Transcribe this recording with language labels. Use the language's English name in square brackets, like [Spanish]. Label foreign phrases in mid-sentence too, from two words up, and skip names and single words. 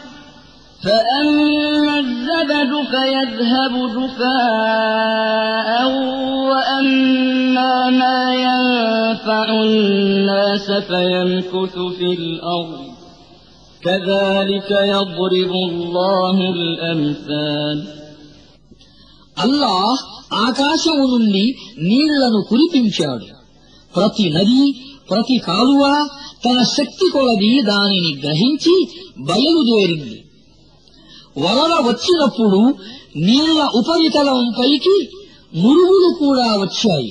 [Arabic] فأما الزبد فيذهب جفاء وأما ما ينفع الناس فيمكث في الأرض كذلك يضرب الله الأمثال [Telugu] అల్లాహ్ ఆకాశము నుండి నీళ్లను కురిపించాడు. ప్రతి నది ప్రతి కాలువ తన శక్తి కొలది దానిని గ్రహించి బయలుదేరింది. వరద వచ్చినప్పుడు నీళ్ల ఉపరితలం పైకి నురుగులు కూడా వచ్చాయి.